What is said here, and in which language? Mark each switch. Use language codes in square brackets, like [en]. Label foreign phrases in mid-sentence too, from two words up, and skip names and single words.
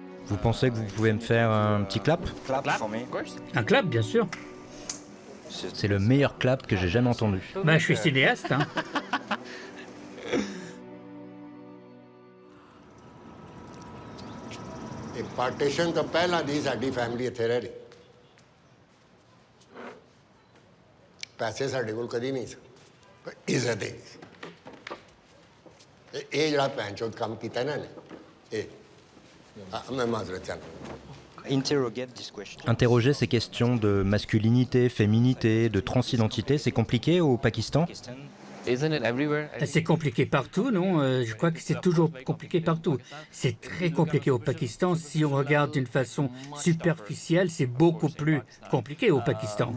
[fr] Vous pensez que vous pouvez me faire un petit clap? Un clap, bien sûr. C'est le meilleur clap que j'ai jamais entendu. Bah, je suis cinéaste, hein. [pa] ਪਾਰਟੀਸ਼ਨ ਤੋਂ ਪਹਿਲਾਂ ਦੀ ਸਾਡੀ ਫੈਮਿਲੀ ਇੱਥੇ ਰਹਿ ਰਹੀ ਪੈਸੇ ਸਾਡੇ ਕੋਲ ਕਦੀ ਨਹੀਂ ਸੀ ਪਰ ਇੱਜ਼ਤ ਹੈ ਇਹ ਜਿਹੜਾ ਪੈਂਚੋਦ ਕੰਮ ਕੀਤਾ ਨਾ ਇਹ ਮੈਂ ਮਾਜ਼ਰਤ ਚਾਹੁੰਦਾ [fr] Interroger ces questions de masculinité, féminité, de transidentité, c'est compliqué au Pakistan? C'est compliqué partout, non? Je crois que c'est toujours compliqué partout. C'est très compliqué au Pakistan. Si on regarde d'une façon superficielle, c'est beaucoup plus compliqué au Pakistan.